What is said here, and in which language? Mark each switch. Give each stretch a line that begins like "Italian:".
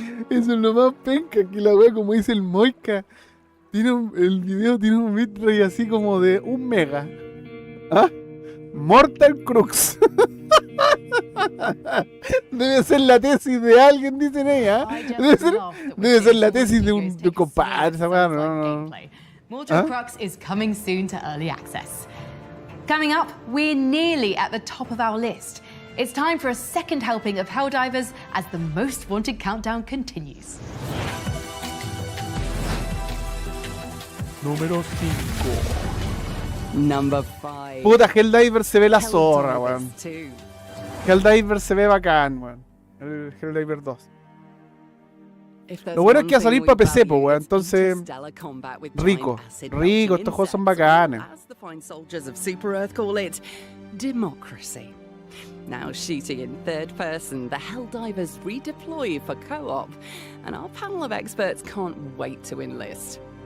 Spanish: Eso es lo más penca, que la weá, como dice el Moika, el video tiene un bitrate así como de 1 mega. ¿Ah? Mortal Crux. Debe ser la tesis de alguien, dicen ella. Debe ser la tesis de un compadre, esa weá, no.
English: Mortal Crux is coming soon to early access. Coming up, we're nearly at the top of our list. It's time for a second helping of Helldivers as the most wanted countdown continues.
Spanish: Número 5.
English: Number 5.
Spanish: Puta, Helldiver se ve la zorra, weón. Helldiver se ve bacán, weón. El Helldiver 2. Lo bueno es que va a salir para PC, pues, weón. Entonces, rico, estos juegos son bacanes.
English: As the fine soldiers of Super Earth call it, democracy. Now shooting in third person, the Helldivers redeploy for co-op, and our panel of experts can't wait to enlist.